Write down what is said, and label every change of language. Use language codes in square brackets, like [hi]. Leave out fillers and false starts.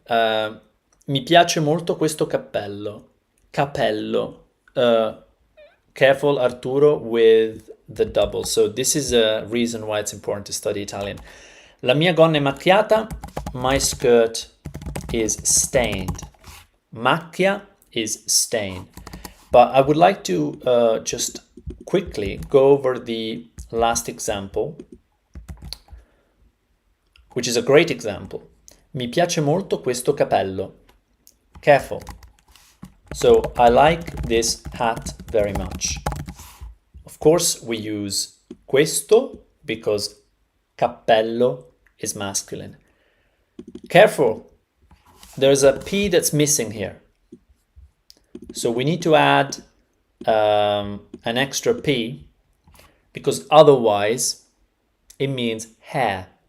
[it] Mi piace molto questo cappello. Capello. [en] Careful, Arturo, with the double. So this is a reason why it's important to study Italian. [it] La mia gonna è macchiata. [en] My skirt is stained. Macchia is stain. But I would like to just quickly go over the last example, which is a great example. [it] Mi piace molto questo capello. [en] Careful. So I like this hat very much. Of course, we use questo because cappello is masculine. Careful. There's a P that's missing here. So we need to add an extra P because otherwise it means hair.